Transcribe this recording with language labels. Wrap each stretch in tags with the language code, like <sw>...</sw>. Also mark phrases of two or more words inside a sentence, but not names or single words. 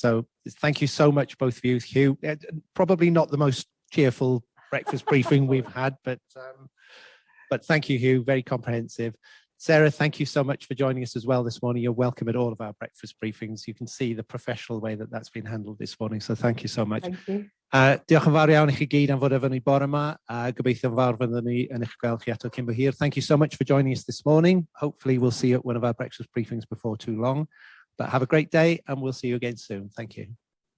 <en>So thank you so much, both of you. Hugh, probably not the most cheerful breakfast briefing we've had, but thank you, Hugh. Very comprehensive. Sarah, thank you so much for joining us as well this morning. You're welcome at all of our breakfast briefings. You can see the professional way that that's been handled this morning. So thank you so much. Thank you.</en> <cy>Diolch yn fawr iawn I chi gyd am fod efo ni bore yma. Gobeithio fawr fyddwn ni yn eich gweld chi eto cyn bo hir.</cy> <en>Thank you so much for joining us this morning. Hopefully we'll see you at one of our breakfast briefings before too long. But have a great day and we'll see you again soon. Thank you.</en>